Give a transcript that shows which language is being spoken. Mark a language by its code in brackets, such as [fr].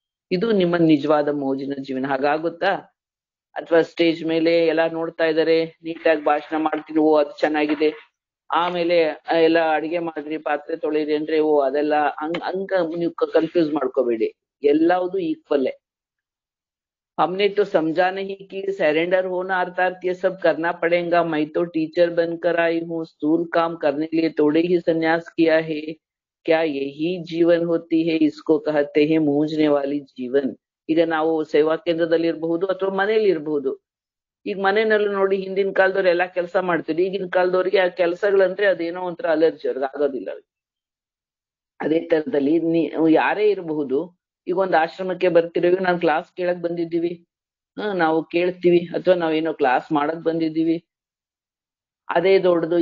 [kn] ಇದು ನಿಮ್ಮ ನಿಜವಾದ ಮೌಜಿನ ಜೀವನ. ಹಾಗಾಗುತ್ತಾ? ಅಥವಾ ಸ್ಟೇಜ್ ಮೇಲೆ ಎಲ್ಲಾ ನೋಡ್ತಾ ಇದಾರೆ, ನೀಟಾಗಿ ಭಾಷಣ ಮಾಡ್ತೀನಿ, ಅದು ಚೆನ್ನಾಗಿದೆ, ಆಮೇಲೆ ಎಲ್ಲ ಅಡಿಗೆ ಮಾಡ್ರಿ, ಪಾತ್ರೆ ತೊಳಿರಿ ಅಂದ್ರೆ ಅದೆಲ್ಲ ಹಂಗ ನೀವು ಕನ್ಫ್ಯೂಸ್ ಮಾಡ್ಕೋಬೇಡಿ. ಎಲ್ಲವುದು ಈಕ್ವಲ್. [hi] हमने तो समझा नहीं कि सरेंडर होना अर्थात ये सब करना पड़ेगा. मैं तो टीचर बनकर आई हूँ, स्थूल काम करने के लिए थोड़े ही संन्यास किया है. क्या यही जीवन होती है? इसको कहते हैं ಮೂಜ್ನೆ ವಾಲಿ ಜೀವನ್. [kn] ಈಗ ನಾವು ಸೇವಾ ಕೇಂದ್ರದಲ್ಲಿ ಇರಬಹುದು ಅಥವಾ ಮನೇಲಿ ಇರಬಹುದು. ಈಗ ಮನೆಯಲ್ಲೂ ನೋಡಿ, ಹಿಂದಿನ ಕಾಲದವ್ರು ಎಲ್ಲಾ ಕೆಲಸ ಮಾಡ್ತಿದ್ರು, ಈಗಿನ ಕಾಲದವ್ರಿಗೆ ಆ ಕೆಲಸಗಳಂದ್ರೆ ಅದೇನೋ ಒಂಥರ ಅಲರ್ಜಿ, ಅವ್ರಿಗೆ ಆಗೋದಿಲ್ಲ. ಅದೇ ತರದಲ್ಲಿ ಯಾರೇ ಇರಬಹುದು, ಈಗ ಒಂದ್ ಆಶ್ರಮಕ್ಕೆ ಬರ್ತಿರೋವಿ, ನಾವ್ ಕ್ಲಾಸ್ ಕೇಳಕ್ ಬಂದಿದ್ದೀವಿ, ನಾವು ಕೇಳ್ತೀವಿ, ಅಥವಾ ನಾವೇನೋ ಕ್ಲಾಸ್ ಮಾಡಕ್ ಬಂದಿದ್ದೀವಿ, ಅದೇ ದೊಡ್ಡದು.